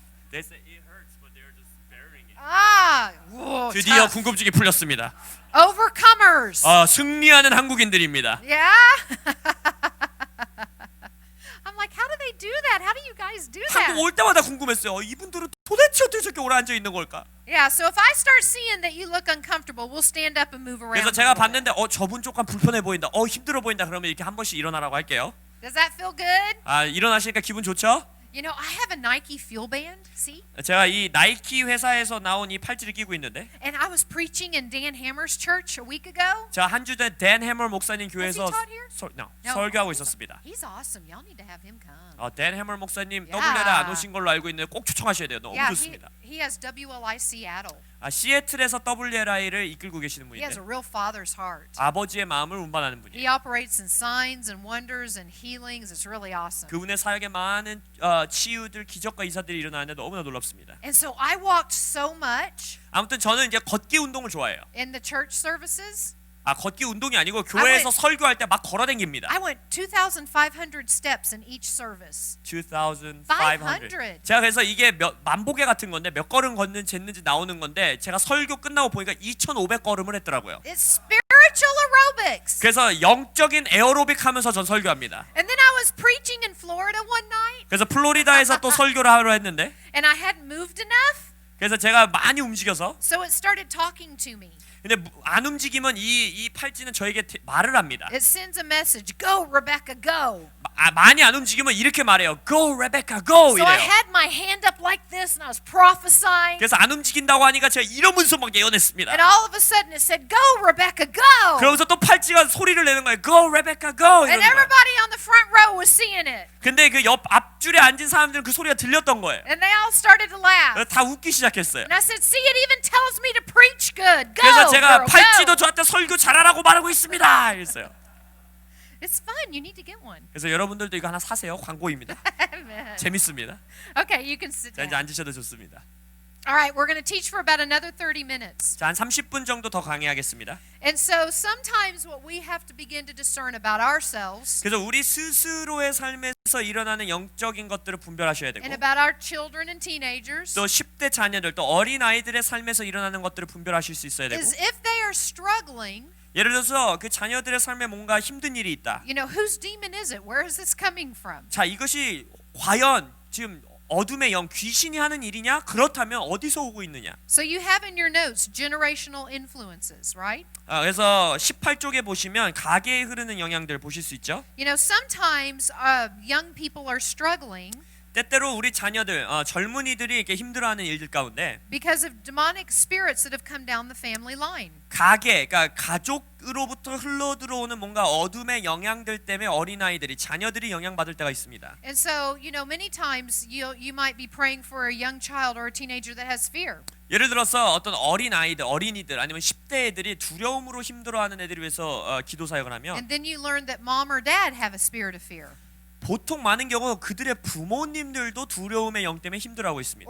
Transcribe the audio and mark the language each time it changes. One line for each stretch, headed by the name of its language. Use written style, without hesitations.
English: They say it hurts, but they're just bearing it. Ah, whoa,
Korean: 드디어
English: tough.
Korean: 궁금증이 풀렸습니다.
English: Overcomers.
Korean: 승리하는 한국인들입니다.
English: Yeah. I'm like, how do they do that? How do you guys do that?
Korean: 한국 올 때마다 궁금했어요. 이분들은 도대체 어떻게 저렇게 오래 앉아 있는 걸까?
English: Yeah, so if I start seeing that you look uncomfortable, we'll stand up and move around.
Korean: 그래서 제가
English: little bit.
Korean: 봤는데 저분 조금 불편해 보인다. 힘들어 보인다. 그러면 이렇게 한 번씩 일어나라고 할게요.
English: Does that feel good?
Korean: 일어나시니까 기분 좋죠?
English: You know, I have a Nike Fuel Band, see?
Korean: 제가 이 나이키 회사에서 나온 이 팔찌를 끼고 있는데
English: And I was preaching in Dan Hammer's church a week ago.
Korean: 제가 한 주 전 댄 해머 목사님 교회에서
English: Has he taught here? No.
Korean: 설교하고 있었습니다.
English: He's awesome. Y'all need to have him come.
Korean: 댄 해머 목사님
English: Yeah.
Korean: WL에 안 오신 걸로 알고 있는데 꼭 초청하셔야 돼요. 너무
English: Yeah,
Korean: 좋습니다.
English: he has WLI Seattle.
Korean: 시애틀에서 WLI를 이끌고 계시는
English: He has
Korean: 분인데
English: a real father's heart.
Korean: 아버지의 마음을 운반하는 분이에요.
English: He operates in signs and wonders and healings. It's really awesome.
Korean: 그분의 사역에 많은 치유들, 기적과 이사들이 일어나는데 너무나 놀랍습니다.
English: And so I walked so much
Korean: 아무튼 저는 이제 걷기 운동을 좋아해요.
English: in the church services.
Korean: 걷기 운동이 아니고 교회에서 설교할 때 막 걸어다닙니다.
English: I went 2,500 steps in each service. 2,500.
Korean: 제가 그래서 이게 만보개 같은 건데 몇 걸음 걷는 쟀는지 나오는 건데 제가 설교 끝나고 보니까 2,500걸음을 했더라고요.
English: It's spiritual aerobics.
Korean: 그래서 영적인 에어로빅 하면서 전 설교합니다.
English: And then I was preaching in Florida one night,
Korean: 그래서 플로리다에서 또 설교를 하러 했는데
English: and I hadn't moved enough,
Korean: 그래서 제가 많이 움직여서
English: so it started talking to me.
Korean: 근데 안 움직이면 이 팔찌는 저에게 말을 합니다.
English: It sends a message, go Rebecca, go.
Korean: 많이 안 움직이면 이렇게 말해요.
English: Go Rebecca, go So I
Korean: 이래요.
English: had my hand up like this and I was prophesying.
Korean: 그래서 안 움직인다고 하니까 제가 이러면서 막 예언했습니다.
English: And all of a sudden it said, go Rebecca, go.
Korean: 그러면서 또 팔찌가 소리를 내는 거예요.
English: Go Rebecca, go And
Korean: 이러는 거예요.
English: everybody on the front row was seeing it.
Korean: 근데 그 옆 앞줄에 앉은 사람들은 그 소리가 들렸던 거예요.
English: And they all started to laugh.
Korean: 다 웃기 시작했어요.
English: And I said, see, it even tells me to preach good. Go,
Korean: 그래서 제가
English: girl,
Korean: 팔찌도
English: go.
Korean: 저한테 설교 잘하라고 말하고 있습니다. 이랬어요.
English: It's fun. You need to get one.
Korean: 그래서 여러분들도 이거 하나 사세요. 광고입니다.
English: Amen.
Korean: 재밌습니다.
English: Okay, you can sit
Korean: 자, 이제
English: down.
Korean: 앉으셔도 좋습니다.
English: All right, we're going to teach for about another 30 minutes.
Korean: 자, 한 30분 정도 더 강의하겠습니다.
English: And so sometimes what we have to begin to discern about ourselves
Korean: 그래서 우리 스스로의 삶에서 일어나는 영적인 것들을 분별하셔야 되고
English: and about our children and teenagers
Korean: 또 10대 자녀들 또 어린 아이들의 삶에서 일어나는 것들을 분별하실 수 있어야 되고
English: is if they are struggling,
Korean: 예를 들어서 그 자녀들의 삶에 뭔가 힘든 일이 있다.
English: you know, whose demon is it? Where is this coming from?
Korean: 자, 이것이 과연 지금 어둠의 영, 귀신이 하는 일이냐? 그렇다면 어디서 오고 있느냐?
English: So you have in your notes generational influences, right?
Korean: 그래서 18쪽에 보시면 가계에 흐르는 영향들 보실 수 있죠.
English: You know, sometimes young people are struggling
Korean: 때때로 우리 자녀들, 젊은이들이 이렇게 힘들어하는 일들 가운데
English: because of demonic spirits that have come down the family line.
Korean: 가계, 그러니까 가족으로부터 흘러 들어오는 뭔가 어둠의 영향들 때문에 어린아이들이 자녀들이 영향받을 때가 있습니다.
English: And so, you know, many times you might be praying for a young child or a teenager that has fear.
Korean: 예를 들어서 어떤 어린이들 아니면 10대 애들이 두려움으로 힘들어하는 애들을 위해서 기도 사역을 하면
English: And then you learn that mom or dad have a spirit of fear.
Korean: 보통 많은 경우 그들의 부모님들도 두려움의 영 때문에 힘들어하고 있습니다.